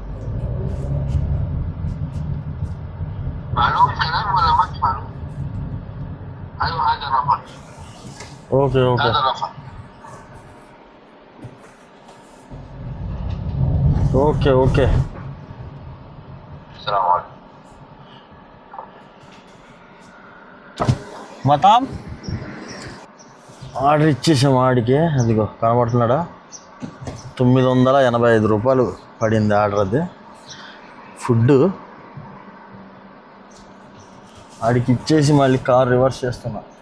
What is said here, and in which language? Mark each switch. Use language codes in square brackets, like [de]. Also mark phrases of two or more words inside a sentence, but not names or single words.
[ar] معلوم كلام ولا مش معلوم؟ ايوه هذا نفر. اوكي هذا نفر. [te] ఓకే [ar] السلام عليكم. [te] మతాం ఆర్డర్ ఇచ్చేసాం ఆడికి. అదిగో కనబడుతున్నాడా, 985 రూపాయలు పడింది ఆర్డర్. అది ఫుడ్ ఆడికి ఇచ్చేసి మళ్ళీ కార్ రివర్స్ చేస్తున్నా.